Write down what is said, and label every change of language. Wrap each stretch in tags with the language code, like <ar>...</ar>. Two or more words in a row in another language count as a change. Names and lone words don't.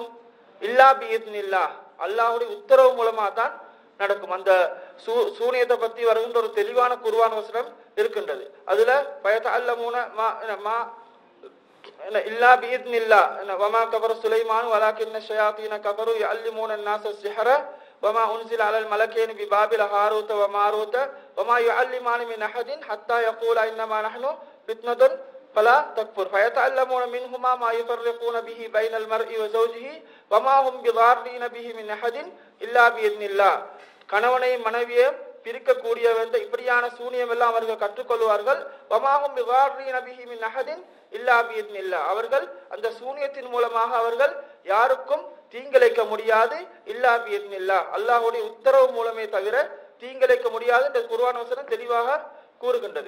<ar>إلا بإذن الله,</ar> <ta>அல்லாஹ்வுடைய உத்தரவு மூலமா தான் நடக்கும். அந்த சூனியத்தை பத்தி வருகின்ற ஒரு தெளிவான குர்ஆன் வசனம் இருக்கின்றது.</ta> <ar>அதுல فيتعلمون ما إلا بإذن الله وما كفر سليمان ولكن الشياطين كفروا يعلمون الناس السحر وما انزل على الملكين ببابل هاروت وماروت وما يعلمان من احد حتى يقولا انما نحن فتنة فلا تكفر فيتعلمون منهما ما يفرقون به بين المرء وزوجه وما هم بضارين به من احد الا باذن الله.</ar> <ta>கணவனையும் மனைவியையும் பிரிக்கக்கூடிய இப்படியான சூனியம் எல்லாம் அவர்கள் கற்றுக்கொள்வார்கள்.</ta> <ar>وما هم بضارين به من أحد إلا بإذن الله.</ar> <ta>அவர்கள் அந்த சூனியத்தின் மூலமாக அவர்கள் யாருக்கும் தீங்கிழைக்க முடியாது.</ta> <ar>إلا بإذن الله,</ar> <ta>அல்லாஹ்வுடைய உத்தரவு மூலமே தவிர தீங்கிழைக்க முடியாது என்று குர்ஆன் வசனம் தெளிவாக கூறுகின்றது.</ta>